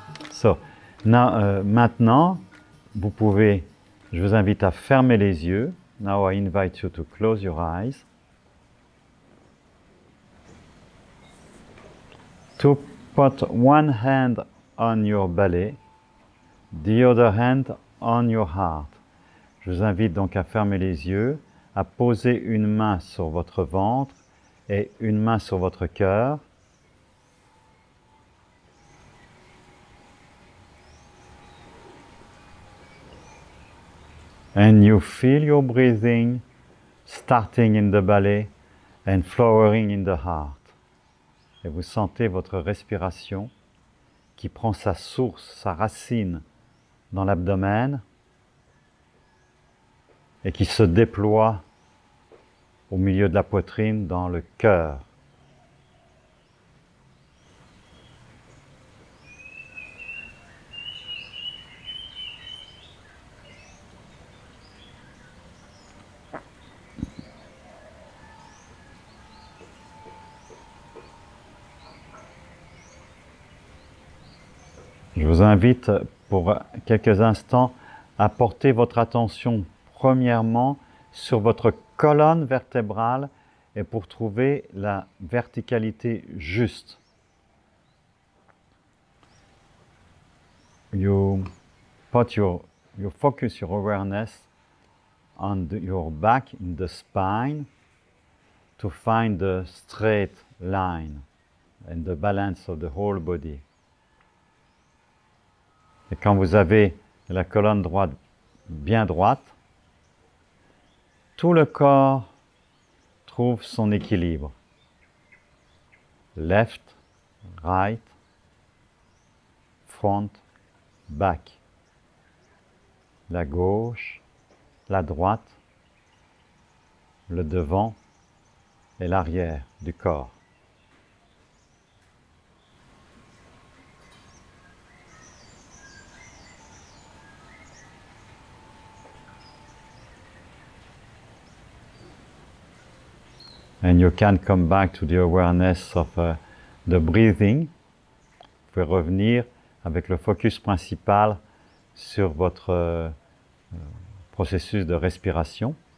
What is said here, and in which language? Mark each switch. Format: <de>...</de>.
<fr>So, maintenant, vous pouvez, je vous invite à fermer les yeux.</fr> <en>Now I invite you to close your eyes. To put one hand on your belly, the other hand on your heart.</en> <fr>Je vous invite donc à fermer les yeux, à poser une main sur votre ventre et une main sur votre cœur.</fr> <en>And you feel your breathing starting in the belly and flowing in the heart.</en> <fr>Et vous sentez votre respiration qui prend sa source, sa racine dans l'abdomen et qui se déploie au milieu de la poitrine dans le cœur. Je vous invite pour quelques instants à porter votre attention premièrement sur votre colonne vertébrale et pour trouver la verticalité juste.</fr> <en>You focus your awareness on your back in the spine to find the straight line and the balance of the whole body.</en> <fr>Et quand vous avez la colonne droite bien droite, tout le corps trouve son équilibre.</fr> <en>Left, right, front, back.</en> <fr>La gauche, la droite, le devant et l'arrière du corps.</fr> <en>And you can come back to the awareness of the breathing.</en> <fr>Vous pouvez revenir avec le focus principal sur votre processus de respiration.</fr>